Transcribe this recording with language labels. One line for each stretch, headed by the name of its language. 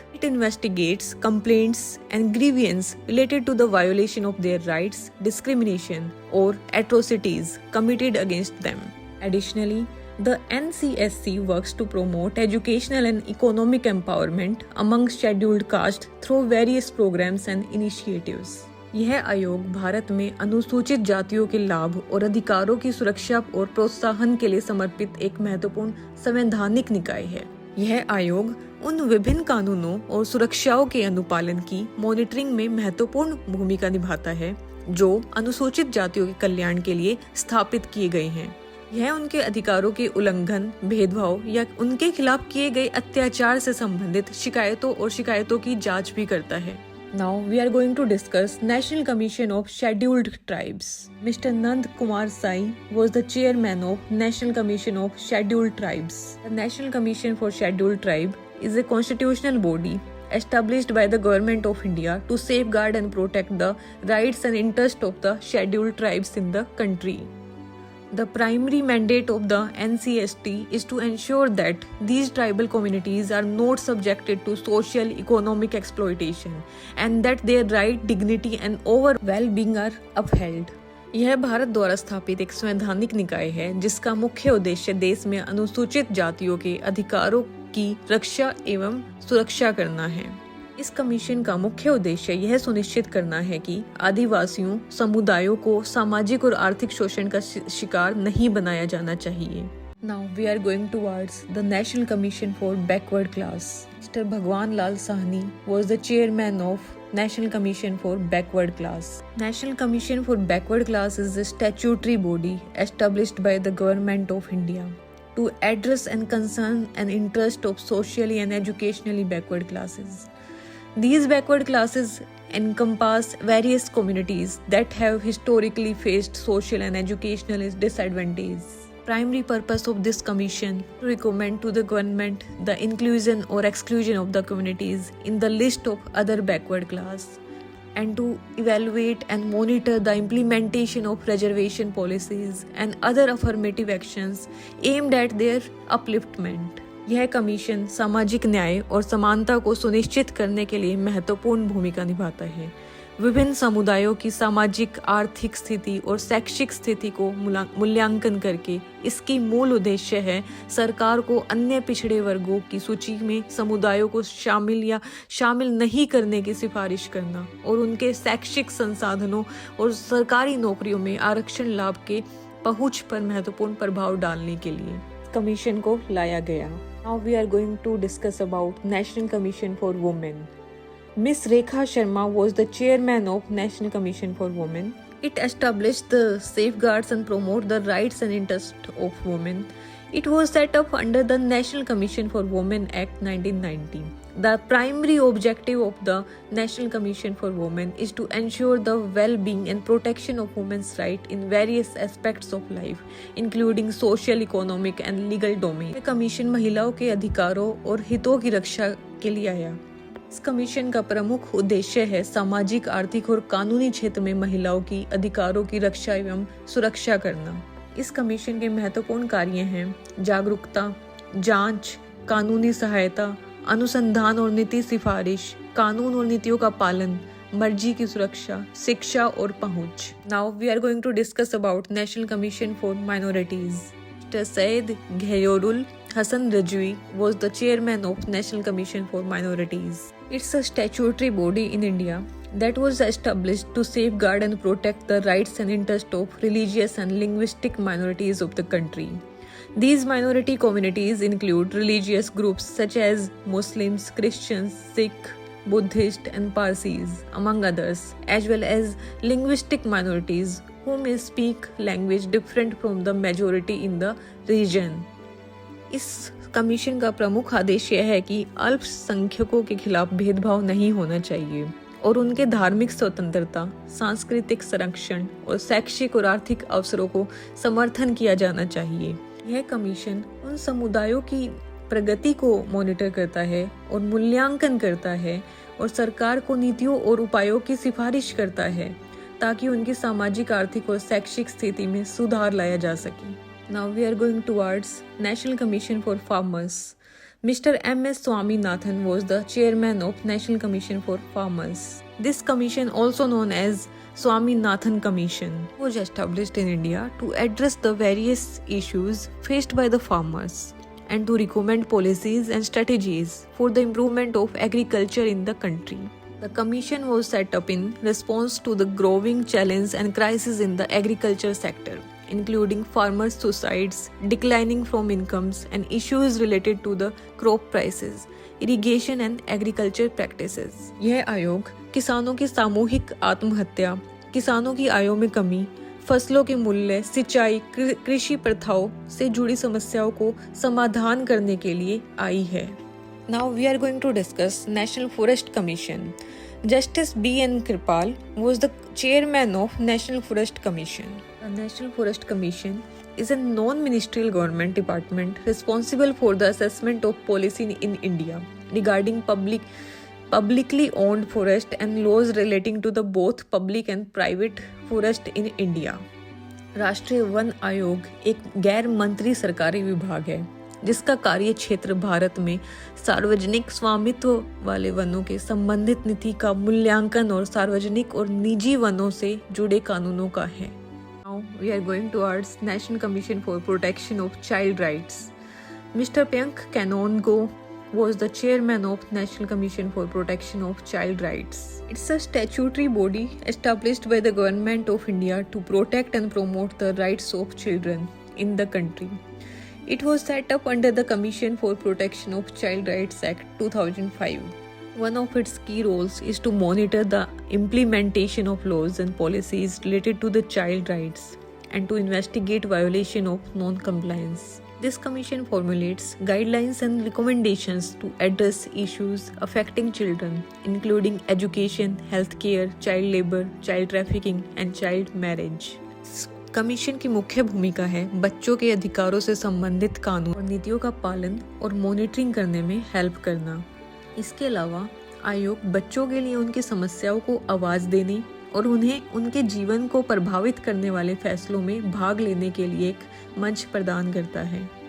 English: It investigates complaints and grievances related to the violation of their rights, discrimination, or atrocities committed against them. Additionally, the NCSC works to promote educational and economic empowerment among scheduled caste through various programs and initiatives.
Hindi: यह आयोग भारत में अनुसूचित जातियों के लाभ और अधिकारों की सुरक्षा और प्रोत्साहन के लिए समर्पित एक महत्वपूर्ण संवैधानिक निकाय है. यह आयोग उन विभिन्न कानूनों और सुरक्षाओं के अनुपालन की मॉनिटरिंग में महत्वपूर्ण भूमिका निभाता है जो अनुसूचित जातियों के कल्याण के लिए स्थापित किए गए हैं. यह उनके अधिकारों के उल्लंघन, भेदभाव या उनके खिलाफ किए गए अत्याचार से संबंधित शिकायतों और शिकायतों की जांच भी करता है.
English: Now we are going to discuss National Commission of Scheduled Tribes. Mr. Nand Kumar Sai was the chairman of National Commission of Scheduled Tribes. The National Commission for Scheduled Tribe is a constitutional body established by the Government of India to safeguard and protect the rights and interests of the scheduled tribes in the country. The primary mandate of the NCST is to ensure that these tribal communities are not subjected to social, economic exploitation and that their right, dignity and overall well-being are upheld.
Hindi: यह भारत द्वारा स्थापित एक संवैधानिक निकाय है जिसका मुख्य उद्देश्य देश में अनुसूचित जातियों के अधिकारों की रक्षा एवं सुरक्षा करना है. इस कमीशन का मुख्य उद्देश्य यह सुनिश्चित करना है कि आदिवासियों समुदायों को सामाजिक और आर्थिक शोषण का शिकार नहीं बनाया जाना चाहिए।
English: Now we are going towards the National Commission for Backward Class. Mr. Bhagwan Lal Sahni was the chairman of National Commission for Backward Class. National Commission for Backward Class is a statutory body established by the Government of India to address and concern and interest of socially and educationally backward classes. These backward classes encompass various communities that have historically faced social and educational disadvantages. Primary purpose of this commission to recommend to the government the inclusion or exclusion of the communities in the list of other backward class and to evaluate and monitor the implementation of reservation policies and other affirmative actions aimed at their upliftment.
Hindi: यह commission सामाजिक न्याय और समानता को सुनिश्चित करने के लिए महत्वपूर्ण भूमिका निभाता है। विभिन्न समुदायों की सामाजिक आर्थिक स्थिति और शैक्षिक स्थिति को मूल्यांकन करके इसकी मूल उद्देश्य है सरकार को अन्य पिछड़े वर्गों की सूची में समुदायों को शामिल नहीं करने की सिफारिश करना और उनके शैक्षिक संसाधनों और सरकारी नौकरियों में आरक्षण लाभ के पहुंच पर महत्वपूर्ण प्रभाव डालने के लिए कमीशन को लाया गया।
English: Now we are going to discuss about National Commission for Women. Miss Rekha Sharma was the chairman of National Commission for Women. It established the safeguards and promote the rights and interests of women. It was set up under the National Commission for Women Act 1990. The primary objective of the National Commission for Women is to ensure the well-being and protection of women's rights in various aspects of life, including social, economic and legal domain.
Hindi: यह commission महिलाओं के अधिकारों और हितों की रक्षा के लिए आया। इस कमीशन का प्रमुख उद्देश्य है सामाजिक, आर्थिक और कानूनी क्षेत्र में महिलाओं की अधिकारों की रक्षा एवं सुरक्षा करना। इस कमीशन के महत्वपूर्ण कार्य हैं जागरूकता, जांच, कानूनी सहायता, अनुसंधान और नीति सिफारिश, कानून और नीतियों का पालन, मर्जी की सुरक्षा, शिक्षा और पहुंच।
English: Now we are going to discuss about National Commission for Minorities. Mr. Syed Ghayorul Hassan Rajwi was the chairman of National Commission for Minorities. It's a statutory body in India that was established to safeguard and protect the rights and interests of religious and linguistic minorities of the country. These minority communities include religious groups such as Muslims, Christians, Sikh, Buddhist and Parsis, among others, as well as linguistic minorities who may speak language different from the majority in the region.
Hindi: इस commission का प्रमुख आदेश यह है कि अल्पसंख्यकों के खिलाफ भेदभाव नहीं होना चाहिए और उनके धार्मिक स्वतंत्रता, सांस्कृतिक संरक्षण और शैक्षिक और आर्थिक अवसरों को समर्थन किया जाना चाहिए। यह कमीशन उन समुदायों की प्रगति को मॉनिटर करता है और मूल्यांकन करता है और सरकार को नीतियों और उपायों की सिफारिश करता है ताकि उनकी सामाजिक, आर्थिक और शैक्षिक स्थिति में सुधार लाया जा सके।
English: Now we are going towards National Commission for Farmers. Mr. M.S. Swaminathan was the chairman of National Commission for Farmers. This commission, also known as Swaminathan Commission, was established in India to address the various issues faced by the farmers and to recommend policies and strategies for the improvement of agriculture in the country. The commission was set up in response to the growing challenge and crisis in the agriculture sector, including farmers' suicides, declining from incomes, and issues related to the crop prices, irrigation and agriculture practices.
Hindi: यह आयोग किसानों की सामूहिक आत्महत्या, किसानों की आयों में कमी, फसलों के मूल्य, सिंचाई, कृषि प्रथाओं से जुड़ी समस्याओं को समाधान करने के लिए आई है।
English: Now we are going to discuss National Forest Commission. Justice B.N. Kripal was the chairman of National Forest Commission. The National Forest Commission is a non-ministerial government department responsible for the assessment of policy in India regarding publicly owned forest and laws relating to the both public and private forest in India.
Hindi: राष्ट्रीय one आयोग एक गैर मंत्री सरकारी विभाग है जिसका कार्य क्षेत्र भारत में सार्वजनिक स्वामित्व वाले वनों के संबंधित नीति का मूल्यांकन और सार्वजनिक और निजी वनों से जुड़े कानूनों का है।
English: Now we are going towards National Commission for Protection of Child Rights. Mr. Pyank Kanongo was the chairman of National Commission for Protection of Child Rights. It's a statutory body established by the Government of India to protect and promote the rights of children in the country. It was set up under the Commission for Protection of Child Rights Act 2005. One of its key roles is to monitor the implementation of laws and policies related to the child rights and to investigate violation of non-compliance. This commission formulates guidelines and recommendations to address issues affecting children, including education, healthcare, child labor, child trafficking and child marriage.
Hindi: Commission की मुख्य भूमिका है बच्चों के अधिकारों से संबंधित कानून और नीतियों का पालन और मॉनिटरिंग करने में हेल्प करना। इसके अलावा आयोग बच्चों के लिए उनकी समस्याओं को आवाज देने और उन्हें उनके जीवन को प्रभावित करने वाले फैसलों में भाग लेने के लिए एक मंच प्रदान करता है।